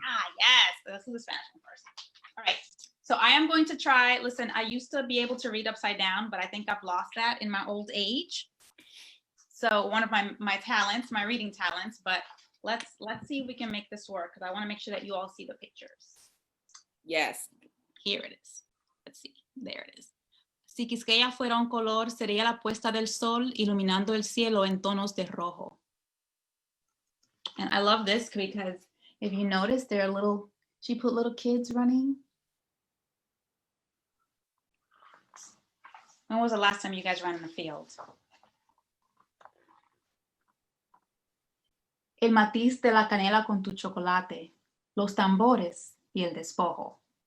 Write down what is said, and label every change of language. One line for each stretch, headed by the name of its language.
English: Ah, yes, let's do the Spanish one first. All right, so I am going to try, listen, I used to be able to read upside down, but I think I've lost that in my old age. So one of my talents, my reading talents, but let's see if we can make this work, because I want to make sure that you all see the pictures. Yes. Here it is. Let's see, there it is.
Spanish: Si Quisqueya fuera un color, sería la puesta del sol iluminando el cielo en tonos de rojo.
English: And I love this because if you notice, there are little, she put little kids running. When was the last time you guys ran in the field?
Spanish: El matiz de la canela con tu chocolate, los tambores y el despojo.